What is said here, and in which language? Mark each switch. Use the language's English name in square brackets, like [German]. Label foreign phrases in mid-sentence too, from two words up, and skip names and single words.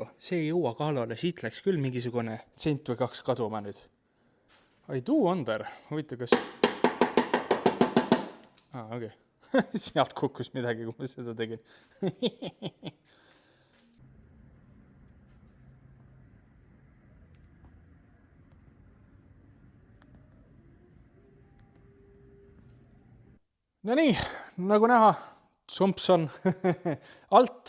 [Estonian] See ei jõua kaalale, siit läks küll mingisugune sent või 2 kaduma nüüd. [English] I do wonder. [Estonian] Huvitav, kas... okei. Sealt kukkus midagi, kui ma seda tegin. No nii, nagu näha, sumps on alt.